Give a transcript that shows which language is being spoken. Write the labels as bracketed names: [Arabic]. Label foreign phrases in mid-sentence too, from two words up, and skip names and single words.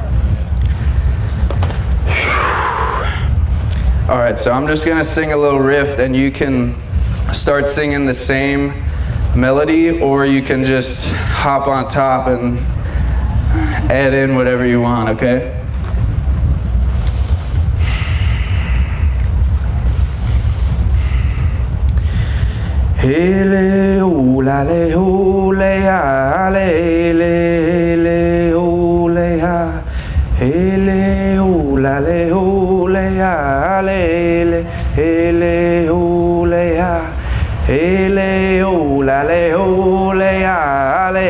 [English] All right, so I'm just gonna sing a little riff, and you can start singing the same melody, or you can just hop on top and add in whatever you want, okay? Hele hula le hule ha le le hule ha hele hula le hule ha le hele hule ha hele hula le hule ha